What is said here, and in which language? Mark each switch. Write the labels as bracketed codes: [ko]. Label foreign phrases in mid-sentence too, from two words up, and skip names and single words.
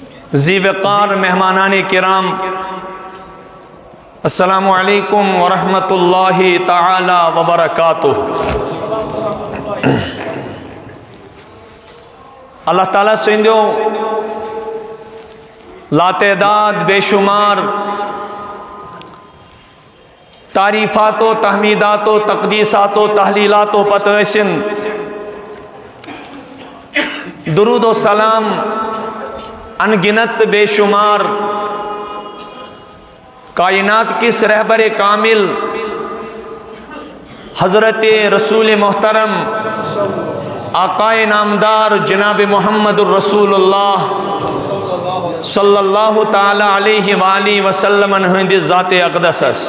[ks] ذی وقار مہمانان کرام، [ar] السلام علیکم ورحمۃ اللہ تعالی وبرکاتہ۔ [ks] اللہ تعالیٰ سندو لاتعداد بے شمار تعریفات و تحمیدات و تقدیسات و تحلیلات و پتہسن درود و سلام انگنت بے شمار کائنات کس رہبر کامل حضرت رسول محترم آقائے نامدار جناب محمد الرسول اللہ [ar] صلی اللہ تعالی علیہ وآلہ وسلم [ks] ہند ذات اقدس